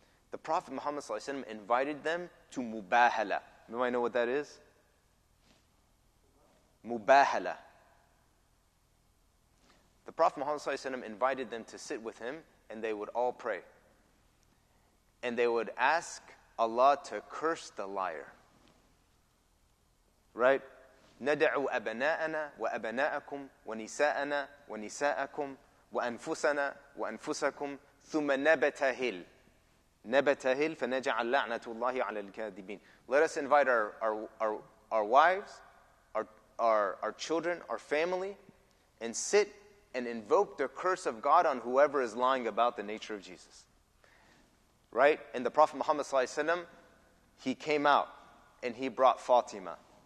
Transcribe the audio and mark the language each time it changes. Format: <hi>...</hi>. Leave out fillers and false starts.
<en>The Prophet Muhammad ﷺ invited them to mubahala. Anybody know what that is? Mubahala. The Prophet Muhammad ﷺ invited them to sit with him, and they would all pray. And they would ask Allah to curse the liar. Right?</en> <ar>ندعو أبناءنا وأبناءكم ونساءنا ونساءكم وأنفسنا وأنفسكم ثم نبتهل فنجعل لعنة الله على الكاذبين.</ar> <en>Let us invite our wives, our children, our family, and sit and invoke the curse of God on whoever is lying about the nature of Jesus. Right? And the Prophet Muhammad ﷺ, he came out and he brought Fatima.</en>